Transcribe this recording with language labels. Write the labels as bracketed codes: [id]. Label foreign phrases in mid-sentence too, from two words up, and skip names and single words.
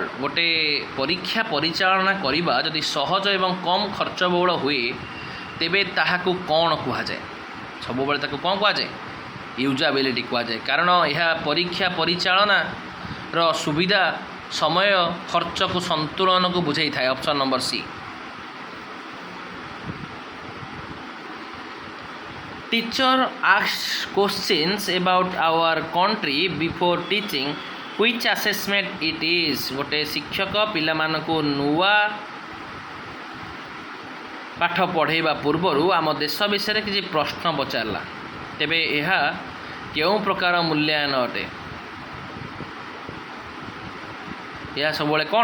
[or] ଗୋଟେ ପରୀକ୍ଷା ପରିଚାଳନା କରିବା ଯଦି ସହଜ ଏବଂ କମ୍ ଖର୍ଚ୍ଚବହୁଳ ହୁଏ ତେବେ ତାହାକୁ କ'ଣ କୁହାଯାଏ? ସବୁବେଳେ ତାକୁ କ'ଣ କୁହାଯାଏ? ୟୁଜାବିଲିଟି କୁହାଯାଏ, କାରଣ ଏହା ପରୀକ୍ଷା ପରିଚାଳନାର ସୁବିଧା, ସମୟ, ଖର୍ଚ୍ଚକୁ ସନ୍ତୁଳନକୁ ବୁଝାଇଥାଏ। [en] option number C. Teacher asks questions about our country before teaching. Which assessment it is? [or] ଗୋଟେ ଶିକ୍ଷକ ପିଲାମାନଙ୍କୁ ନୂଆ ପାଠ ପଢ଼ାଇବା ପୂର୍ବରୁ ଆମ ଦେଶ ବିଷୟରେ କିଛି ପ୍ରଶ୍ନ ପଚାରିଲା, ତେବେ ଏହା କେଉଁ ପ୍ରକାର ମୂଲ୍ୟାୟନ ଅଟେ? ଏହା ସବୁବେଳେ କ'ଣ?